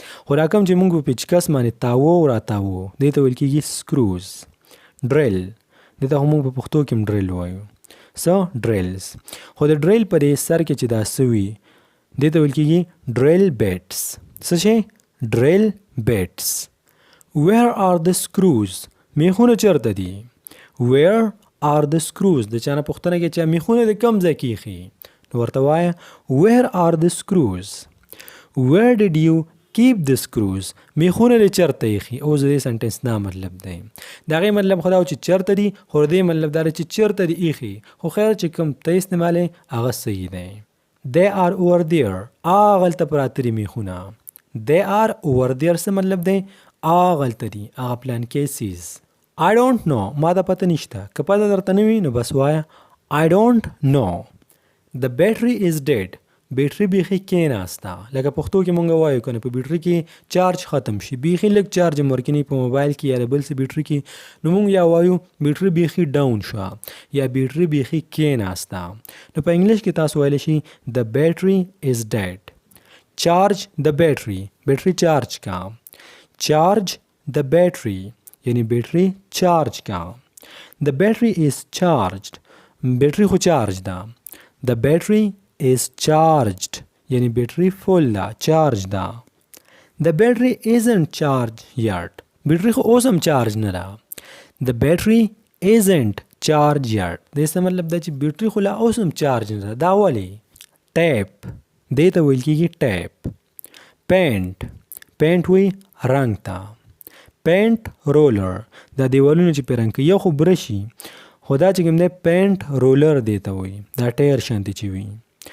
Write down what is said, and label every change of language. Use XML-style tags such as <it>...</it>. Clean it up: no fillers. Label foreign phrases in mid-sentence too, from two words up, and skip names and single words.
<ps>خو دا کوم چې موږ په پیچکس باندې تاوو او راتاوو، دې ته ویل کېږي سکروز. ډریل، دې ته هم موږ په پښتو کې هم ډریل وایو. څه؟ ډریلز. خو د ډریل په دې سر کې چې دا څه وي، دې ته ویل کېږي</ps> <en>drill bits.</en> <ps>څه شی؟</ps> <en>drill bits. Where are the screws?</en> <ps>میخونه چرته دي؟</ps> <en>Where are the screws؟</en> <ps>د چا نه پوښتنه کې چې میخونه د کوم ځای کې ایښي، نو ورته وایه</ps> <en>Where are the screws? Where did you keep the screws؟</en> <ps>میخونه د چرته ایښي. اوس د دې سنټنس دا مطلب دی، د هغې مطلب خو دا چې چرته دي، خو د دې مطلب دا دی چې چرته دي ایښي، خو خیر چې کوم ته استعمالوې هغه صحیح دی.</ps> <en>They are over there.</en> <ps>هغلته پراته دي میخونه.</ps> <en>They are over there</en> <ps>څه مطلب دی؟ هغلته دي، هغه پلان کې سیز.</ps> <en>I don't know،</en> <ps>ما ته پته نشته. که پته درته نه وي نو بس وایه</ps> <en>I don't know. The battery is dead.</en> <ps>بیټري بیخي کېناسته. لکه پښتو کې مونږ وایو که نه، په بیټري کې چارج ختم شي، بیخي لږ چارج هم ورکوي په موبایل کې یا د بل څه بیټري کې، نو مونږ یا وایو بیټري بیخي ډاون شوه یا بیټري بیخي کېناسته. نو په انګلش کې تاسو ویلی شي</ps> <en>The battery is dead. Charge the battery.</en> <ps>بیټري چارج کا.</ps> <en>Charge the battery.</en> <ps>یعنی بیټري چارج کا.</ps> <en>The battery is charged.</en> <ps>بیټري خو چارج ده.</ps> <en>The battery is charged.</en> <ps>یعنی بیټري فول ده، چارج ده.</ps> <en>The battery isn't charged yet.</en> <ps>بیټري خو اوس هم چارج نه ده.</ps> <en>The battery isn't charged yet.</en> <ps>دې څه مطلب ده چې بیټري خو لا اوس هم چارج نه ده. دا ولې؟ ټیپ، دې ته ویل کېږي ټیپ. پینټ، پینټ وی رنګ ته.</ps> <en>paint roller,</en> <ps>دا دیوالونه چې پې رنګ کوي، یو خو برشي، خو دا چې کوم دی</ps> <en>paint roller</en> <ps>دې ته وایي، دا ټیر شانتې چې وي.</ps>